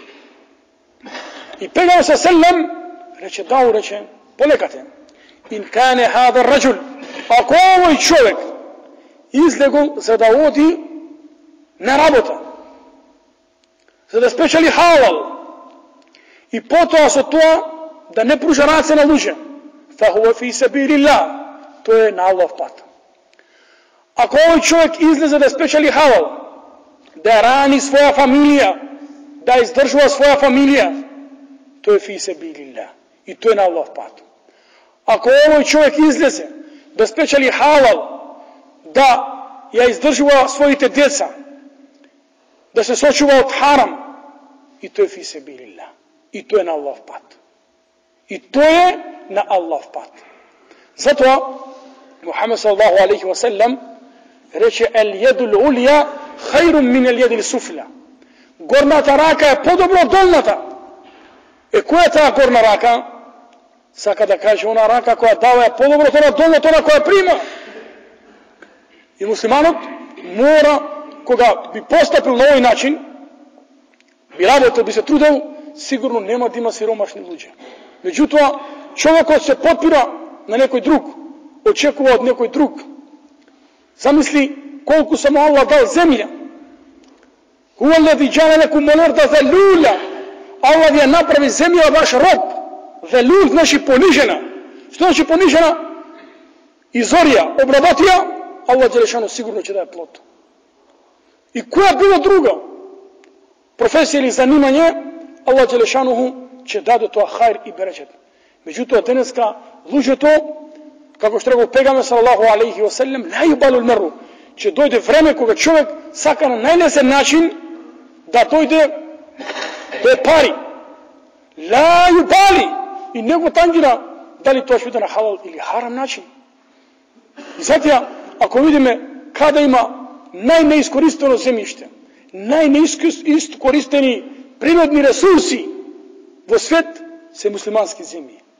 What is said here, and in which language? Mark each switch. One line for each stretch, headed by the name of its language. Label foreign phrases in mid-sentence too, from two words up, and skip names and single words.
Macedonian: И пегамбер селем рече, полекате.
Arabic: إن كان هذا رجل,
Macedonian: ако овој човек излегол за да оди на работа, за да спечели халал, и потоа со тоа да не пружа раце на луѓе,
Arabic: فهو في سبيل الله,
Macedonian: тоа е на Аллах пат. Ако овој човек излезе да спечели халал, да рани своја фамилија, да издржува своја фамилија, тоа е
Arabic: في سبيل الله,
Macedonian: и тоа е на Аллах пат. Ако овој човек излезе да спечели халал, да ја издржува своите деца, да се сочува од харам, и тоа е
Arabic: في سبيل الله.
Macedonian: И тоа е на Аллах пат. И тоа е на Аллах пат. Затоа Мухамед
Arabic: صلى الله عليه وسلم
Macedonian: рече:
Arabic: "اليد العليا خير من اليد السفلى."
Macedonian: Горната рака е подобро од долната. Која е таа горна рака? Сака да каже она рака која дава е подобро од долната, она која прима. И муслиманот мора, кога би постапил на овој начин, би работил, би се трудел, сигурно нема да има сиромашни луѓе. Меѓутоа, човекот се подпира на некој друг, очекува од некој друг. Замисли колку само Аллах дал земја.
Arabic: هو الذي جعل لكم الأرض ذلولا.
Macedonian: Аллах ја направи земја ваш роб. Залул значи понижена. Што значи понижена? Изорија, обработија, Аллах џелешано сигурно ќе даде плод. И која било друга професија или занимање, Аллах џелешануху ќе даде тоа хајр и беречет. Меѓутоа денеска луѓето, како што рекол пегамбер
Arabic: صلى الله عليه وسلم, لا يبالي المرء,
Macedonian: ќе дојде време кога човек сака на најлесен начин да дојде до пари.
Arabic: لا يبالي,
Macedonian: и не го тангира дали тоа ќе биде на халал или харам начин. И затоа, ако видиме каде има најнеискористено земјиште, најнеискористени природни ресурси во свет, се муслимански земји.